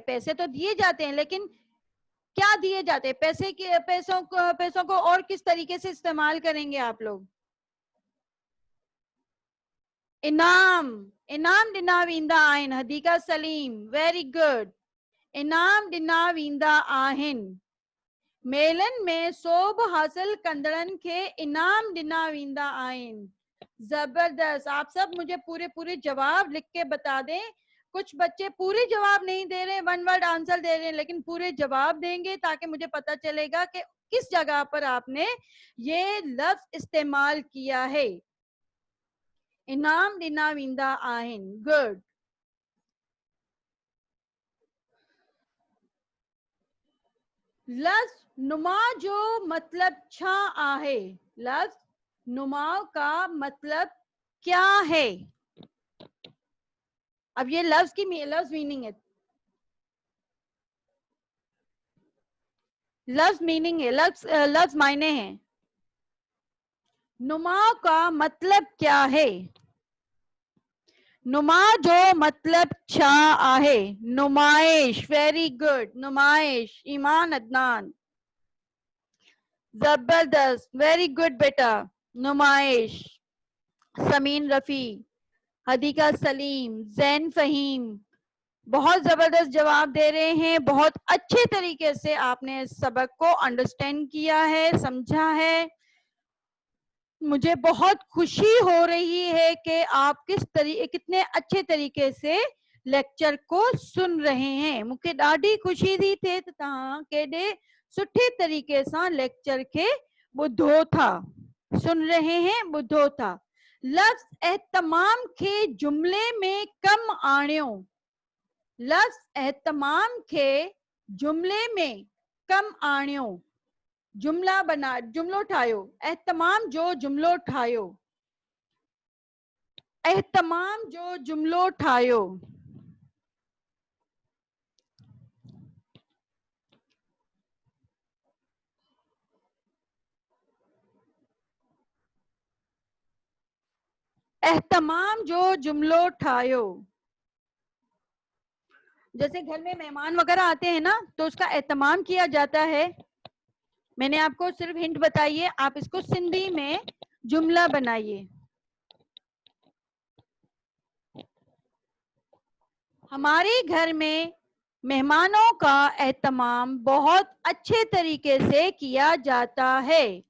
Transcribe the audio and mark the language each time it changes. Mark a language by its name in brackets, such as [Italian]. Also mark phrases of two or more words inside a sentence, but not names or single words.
[Urdu] پیسے تو دیے جاتے ہیں، لیکن کیا دیے جاتے ہیں? پیسوں کو اور کس طریقے سے استعمال کریں گے آپ لوگ? [Sindhi] इनाम, इनाम ॾिना वेंदा आहिनि। हदीका सलीम, [English] very good. [Sindhi] इनाम ॾिना वेंदा आहिनि। मेलन में सोभ हासिल कंदड़नि खे इनाम ॾिना वेंदा आहिनि। जबरदस्त। [Urdu] آپ سب مجھے پورے پورے جواب لکھ کے بتا دیں۔ کچھ بچے پورے جواب نہیں دے رہے, [English] one word answer [Urdu] دے رہے ہیں، لیکن پورے جواب دیں گے تاکہ مجھے پتا چلے گا کہ کس جگہ پر آپ نے یہ لفظ استعمال کیا ہے. [Sindhi] इनाम ॾिना वेंदा आहिनि। गुड। लफ्ज नुमा जो मतलब छा आहे? [Urdu] لفظ نما کا مطلب کیا ہے? اب یہ لفظ میننگ ہے. لفظ میننگ ہے، لفظ معنی ہیں. نما کا مطلب کیا ہے? [Sindhi] नुमा जो मतलब छा आहे? [Urdu] नुमाइश, [English] very good, नुमाइश। [Urdu] ایمان عدنان، زبردست, [English] very good [Urdu] بیٹا، نمائش. ثمین رفیع، حدیقہ سلیم، زین فہیم، بہت زبردست جواب دے رہے ہیں، بہت اچھے طریقے سے آپ نے سبق کو انڈرسٹینڈ کیا ہے، سمجھا ہے. مجھے بہت خوشی ہو رہی ہے کہ آپ کتنے اچھے طریقے سے لیکچر کو سن رہے ہیں. [Sindhi] मुझे ॾाढी खुशी थी थे त तव्हां केॾे सुठे तरीके सां लेक्चर के ॿुधो था, [Urdu] سن رہے ہیں, [Sindhi] ॿुधो था। लफ्ज़ एहतमाम के जुमले में कम आणियो। लफ्ज़ एहतमाम के जुमले में कम आणियो। जुमलो ठाहियो। एहतमाम जो जुमलो ठाहियो। एहतमाम जो जुमलो ठाहियो। एहतमाम जो जुमलो ठाहियो। [Urdu] جیسے گھر میں مہمان وغیرہ آتے ہیں نا، تو اس کا اہتمام کیا جاتا ہے. میں نے آپ کو صرف ہنٹ بتائی ہے، آپ اس کو سندھی میں جملہ بنائیے. ہمارے گھر میں مہمانوں کا اہتمام بہت اچھے طریقے سے کیا جاتا ہے.